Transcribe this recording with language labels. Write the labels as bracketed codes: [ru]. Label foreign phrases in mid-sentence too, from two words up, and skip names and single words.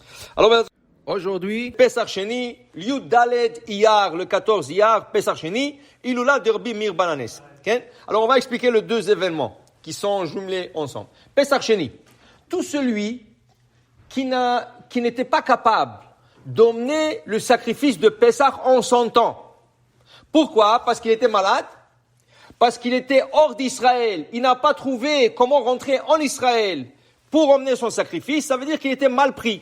[fr] Alors aujourd'hui, Pesach Sheni, [he] י״ד אייר, [fr] le 14 Iyar, Pesach Sheni, Ilula de Rabbi Meir ben Hannes. Okay? Alors on va expliquer les deux événements qui sont jumelés ensemble. Pesach Sheni, tout celui qui n'était pas capable d'emmener le sacrifice de Pesach en son temps. Pourquoi? Parce qu'il était malade, parce qu'il était hors d'Israël, il n'a pas trouvé comment rentrer en Israël pour emmener son sacrifice, ça veut dire qu'il était mal pris.